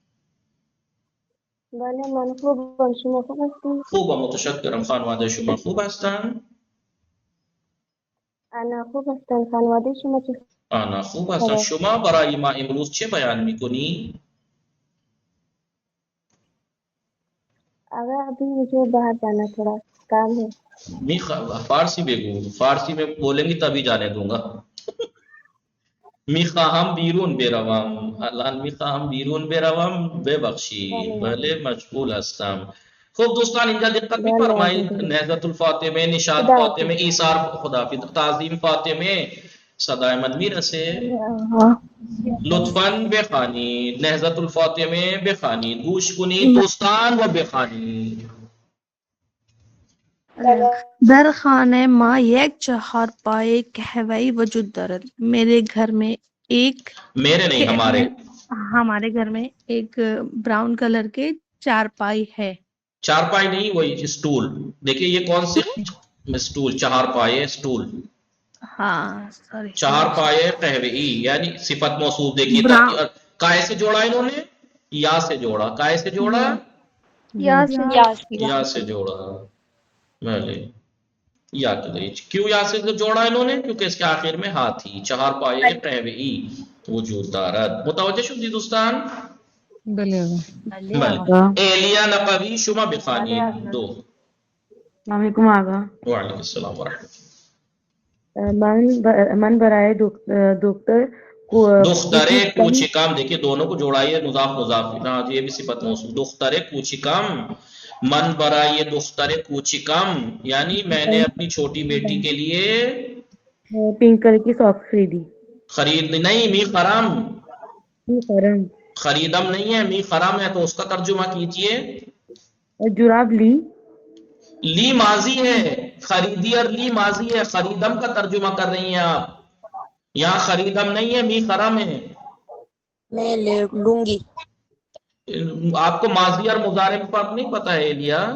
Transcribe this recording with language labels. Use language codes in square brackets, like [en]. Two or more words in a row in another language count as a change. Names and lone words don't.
[fa] بله من خوبم، شما خوب هستید؟ خوبم، متشکرم. خانواده شما خوب هستن؟ انا خوب هستم، خانواده شما چه؟ آنا خوب هستن. شما برای ما امروز چه بیان میکنی؟ [ur] آقا ابھی مجھے باہر جانا تھوڑا کام ہے. [fa] فارسی بگو. [ur] فارسی میں بولیں گی تبھی جانے دوں گا. [fa] میخواهم بیرون بروم. الان میخواهم بیرون بروم. ببخشید بله مشغول هستم. خب دوستان اینجا دقت می‌فرمایید. نهضت الفاطمه، نشاط فاطمه، ایثار خداحافظ، تعظیم فاطمه صدای من میرسه؟ لطفاً بخوانید. نهضت الفاطمه بخوانید. گوش کنید دوستان و بخوانید. در خانه ما یک 4 پایه قهوه‌ای وجود دارد. [ur] میرے گھر میں ایک میرے نہیں، ہمارے گھر میں ایک [en] brown color [ur] کے 4 پائی ہے. 4 پائی نہیں، وہی اسٹول. دیکھیے یہ کون سے اسٹول؟ 4 پائے اسٹول. ہاں سوری، [fa] 4 پائے قہوہئی [ur] یعنی صفت موصوف. دیکھیے کائے سے جوڑا انہوں نے؟ یا سے جوڑا. کائے سے جوڑا؟ یا سے جوڑا. بھلے یا کیوں یا سے جوڑا انہوں نے؟ کیونکہ اس کے آخر میں ہاتھ تھی. [fa] 4 پائے قہوہئی وجود دارد. متوجہ شدی دوستان؟ بله. ایلیا نقوی شما بخوانید. 2. [ar] السلام علیکم آقا. وعلیکم السلام ورحمۃ اللہ. [fa] من برائے دختر کوچکم. [ur] دیکھیے دونوں کو جوڑائیے، مضاف مضاف. یہ بھی صفت موصوف. [fa] دختر کوچکم. من برائے دختر کوچکم [ur] یعنی میں نے اپنی چھوٹی بیٹی کے لیے [en] pink color [ur] کی ساکس خریدی. خرید نہیں، [fa] می خرم. [ur] خریدم نہیں ہے، [fa] می خرم [ur] ہے. تو اس کا ترجمہ کیجئے. جراب لی. لی ماضی ہے، خریدی اور لی ماضی ہے. خریدم کا ترجمہ کر رہی ہیں آپ. یہاں خریدم نہیں ہے، [fa] می خرم [ur] ہے. میں لوں گی. آپ کو ماضی اور مضارع میں فرق نہیں پتا ہے ایلیا؟